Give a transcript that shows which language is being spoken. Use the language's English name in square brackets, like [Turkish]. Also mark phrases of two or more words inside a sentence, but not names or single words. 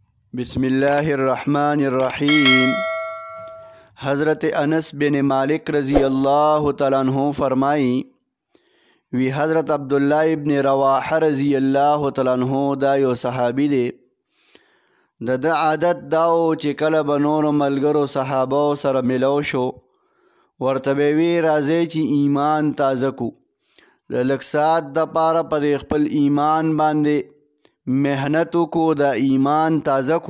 [Arabic] بسم الله الرحمن الرحیم. [Pashto] حضرت انس بن مالک [Arabic] رضی اللہ تعالیٰ عنہ [Pashto] فرمائی وی حضرت عبداللہ ابن رواحہ [Arabic] رضی اللہ تعالیٰ عنہ [Pashto] دا یو صحابی دے. د عادت داو چې کله به نورو ملګرو صحابو سره ملو شو ورته به وی راځئ چې ایمان تازه کو. د لږ ساعت دپاره په دې خپل ایمان باندې محنت وکړو، د ایمان تازه کو.